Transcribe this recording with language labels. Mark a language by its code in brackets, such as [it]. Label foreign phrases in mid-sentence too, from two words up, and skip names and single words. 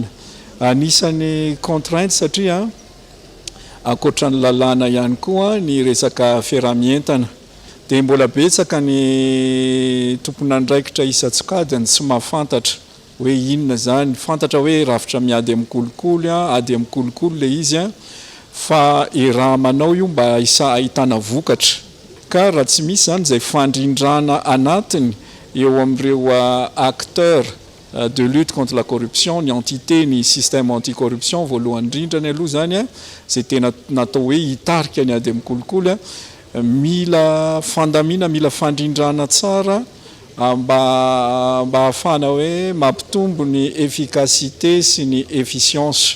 [mg] Anisan'ny contrainte satria ankoatra ny lalàna ihany koa ny resaka ferramientana dia mbola betsaka ny tompon'andraikitra isan-tsokadiny tsy mahafantatra hoe inona zany fantatra hoe rafitra miady amin'ny kolikoly ady amin'ny kolikoly le izy fa raha manao io mba ahitana vokatra ka raha tsy misy zany zay fandrindrana anatiny eo amin'ireo [fr] acteur de lutte contre la corruption [mg] ny entité ny [fr] système anticorruption [mg] voalohany indrindrany aloha zany zay tena natao hoe hitarika ny ady amin'ny kolikoly mila fandamina mila fandrindrana tsara mba ahafana hoe mampitombo ny efficacité sy ny efficience.